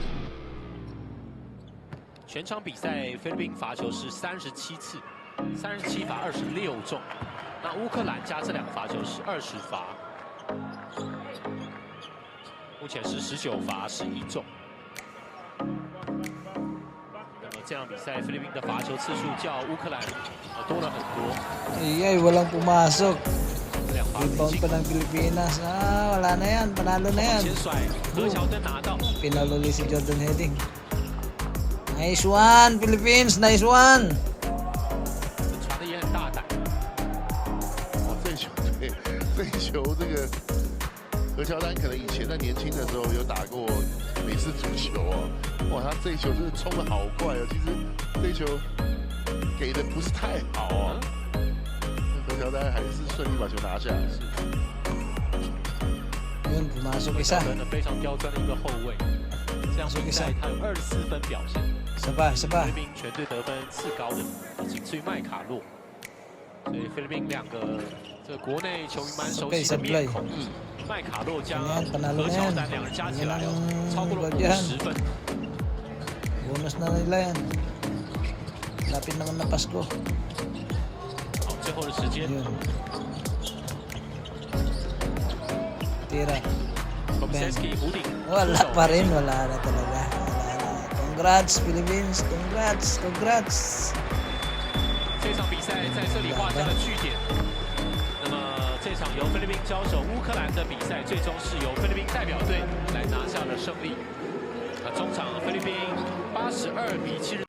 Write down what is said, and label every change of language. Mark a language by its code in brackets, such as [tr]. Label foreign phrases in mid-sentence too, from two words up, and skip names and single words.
[zh] 全场比赛菲律宾罚球是37次，37罚26中。那乌克兰加这2个罚球是20罚，目前是19罚11中。那么这场比赛菲律宾的罚球次数较乌克兰多了很多。 [tl] Ay, walang pumasok. [zh] 2罚 [tl] Rebound pa ng Pilipinas. Wala na yan. Panalo na yan. [zh] 前甩，何乔登拿到。 [tl] Pinaluli si Jordan Heading. [en] Nice one, Philippines. Nice one. [zh] 传的也很大胆。这球对，这一球这个何乔丹可能以前在年轻的时候有打过美式足球哦，哇，他这一球真的冲的好快哦，其实球给的不是太好啊，何乔丹还是顺利把球拿下来。 [tl] Yun, pumasok isa. [zh] 非常刁钻的一个后卫，这样比赛他有24分表现。 [tl] Isa pa, isa [zh] 菲 [tl] pa. [zh] 律宾全队得分次高的，仅次于麦卡洛。所以菲律宾两个这国内球迷蛮熟悉的面孔，麦卡洛加何乔丹两人加起来超过了50分。 [tl] Bonus na nila yan. Lapit naman na Pasko. [zh] 好，最后的时间。 [tl] Yun. Tira. [zh] Komseski 弧顶， [tl] Wala pa rin. Wala na talaga. Wala na. [en] Congrats, Philippines. Congrats. Congrats. [zh] 这场比赛在这里画下了句点。那么这场由菲律宾交手乌克兰的比赛，最终是由菲律宾代表队来拿下了胜利。中场菲律宾82比7。